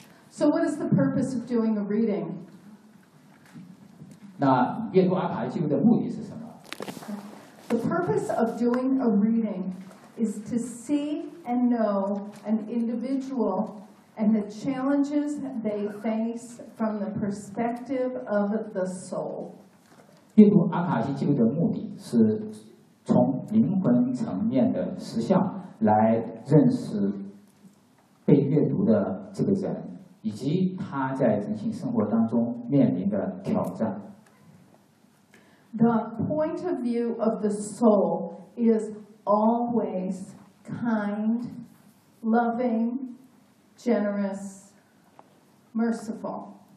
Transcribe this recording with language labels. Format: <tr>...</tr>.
<en>So what is the purpose of doing a reading?</en> <zh>那阅读阿卡伊记录的目的是什么？</zh> <en>The purpose of doing a reading is to see and know an individual and the challenges they face from the perspective of the soul.</en> <zh>阅读阿卡西记录的目的是从灵魂层面的实相来认识被阅读的这个人，以及他在人性生活当中面临的挑战。</zh> <en>The point of view of the soul is always kind, loving, generous, merciful.</en>